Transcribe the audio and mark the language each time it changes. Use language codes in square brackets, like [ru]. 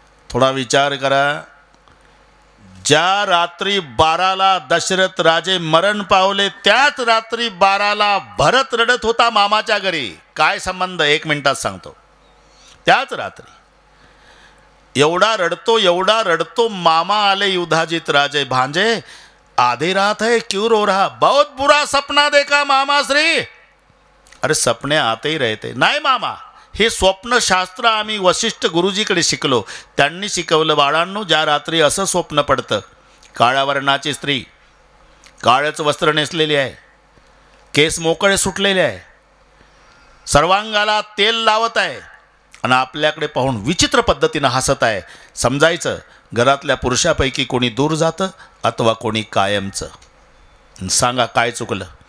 [mr] थोडा विचार करा. ज्या रात्री 12ला दशरथ राजे मरण पावले, त्याच रात्री 12ला भरत रडत होता मामाच्या घरी. काय संबंध? 1 मिनिटात सांगतो. त्याच रात्री एवढा रडतो मामा आले. [hi] युधाजित राजे, भांजे आधी रात है, क्यों रो रहा? बहुत बुरा सपना देखा मामा श्री. अरे सपने आते ही रहते. [mr] नाही मामा, हे स्वप्नशास्त्र आम्ही वशिष्ठ गुरुजीकडे शिकलो. त्यांनी शिकवलं, बाळांनो, ज्या रात्री असं स्वप्न पडतं, काळ्या वर्णाची स्त्री, काळच वस्त्र नेसलेली आहे, केस मोकळे सुटलेले आहे, सर्वांगाला तेल लावत आहे आणि आपल्याकडे पाहून विचित्र पद्धतीनं हसत आहे, समजायचं घरातल्या पुरुषापैकी कोणी दूर जातं अथवा कोणी कायमचं. सांगा काय चुकलं?